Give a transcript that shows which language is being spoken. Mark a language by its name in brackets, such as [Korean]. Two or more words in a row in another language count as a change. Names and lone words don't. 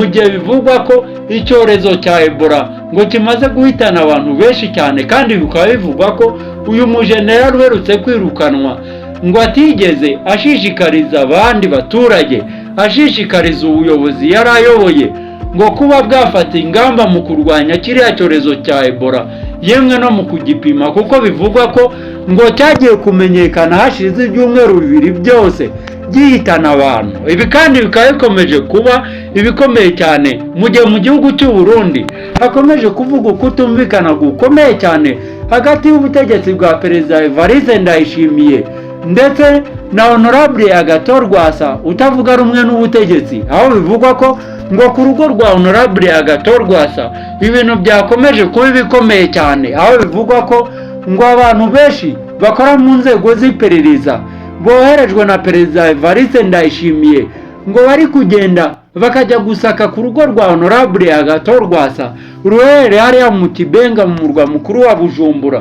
[Kinyarwanda] gihe bivugwa ko icyorezo cya Ebola ngo kimaze guhitana abantu benshi cyane, kandi bikaba bivugwa ko uyu mujenerali uherutse kwirukanwa ngo atigeze ashishikariza abandi baturage, ashishikariza ubuyobozi yari ayoboye ngo kuba bwafata ingamba mu kurwanya kiriya cyorezo cya Ebola, yemwe no mu kugipima, kuko bivugwa ko ngo cyagiye kumenyekana hashize ibyumweru bibiri byose gihitana abantu. Ibi kandi bikaba bikomeje kuba ibikomeye cyane mu gihe mu gihugu cy'u Burundi hakomeje kuvuga kutumvikana gukomeye cyane hagati y'ubutegetsi bwa perezida Evariste Ndayishimiye ndetse na Honorable Agathon Rwasa utavuga rumwe n'ubutegetsi, aho bivugwa ko ngo ku rugo rwa Honorable Agathon Rwasa ibintu byakomeje kuba bikomeye cyane, aho bivugwa ko ngo abantu benshi bakora mu nzego z'iperereza boherejwe na perezida Evariste Ndayishimiye ngo bari kugenda bakajya gusaka ku rugo rwa Honorable Agathon Rwasa ruherereye hariya mu Kibenga mu murwa mukuru wa Bujumbura.